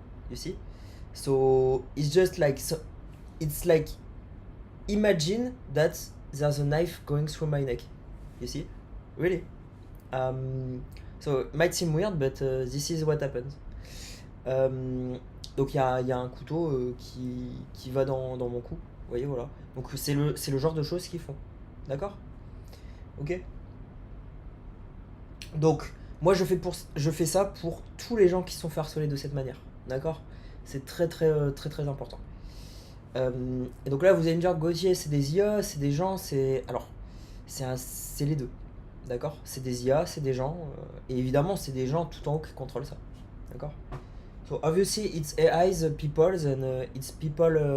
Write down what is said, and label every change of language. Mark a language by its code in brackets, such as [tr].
[en] You see, so it's just like, so it's like, imagine that there's a knife going through my neck. You see, really. So it might seem weird, but this is what happens. [fr] Donc il y a un couteau qui va dans mon cou. Vous voyez, voilà. Donc c'est le genre de choses qu'ils font. D'accord? Ok. Donc, moi je fais ça pour tous les gens qui sont fait harceler de cette manière. D'accord? C'est très très très très important. Et donc là, vous allez me dire, Gauthier, c'est des IA, c'est des gens, c'est. Alors, c'est les deux. D'accord. C'est des IA, c'est des gens. Et évidemment, c'est des gens tout en haut qui contrôlent ça. D'accord. [en] So, obviously, it's AI's people's and it's people.